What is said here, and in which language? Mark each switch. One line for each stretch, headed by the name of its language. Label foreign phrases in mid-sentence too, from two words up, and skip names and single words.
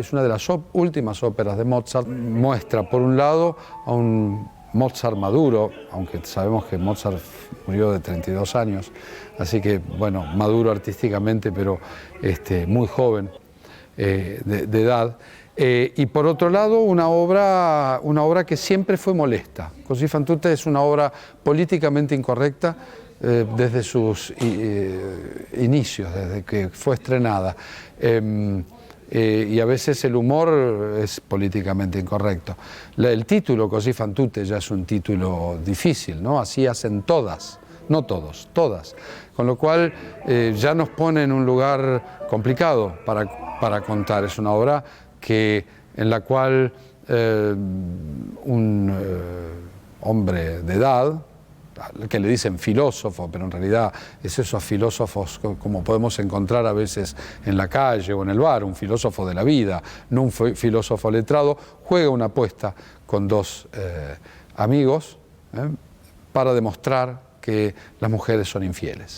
Spanish: Es una de las últimas óperas de Mozart. Muestra, por un lado, a un Mozart maduro, aunque sabemos que Mozart murió de 32 años, así que, bueno, maduro artísticamente, pero muy joven de edad. Y por otro lado, una obra que siempre fue molesta. Così fan tutte es una obra políticamente incorrecta desde sus inicios, desde que fue estrenada. Y a veces el humor es políticamente incorrecto. El título, Così fan tutte, ya es un título difícil, ¿no? Así hacen todas, no todos, todas. Con lo cual ya nos pone en un lugar complicado para contar. Es una obra en la cual un hombre de edad, que le dicen filósofo, pero en realidad es esos filósofos como podemos encontrar a veces en la calle o en el bar, un filósofo de la vida, no un filósofo letrado, juega una apuesta con dos amigos para demostrar que las mujeres son infieles.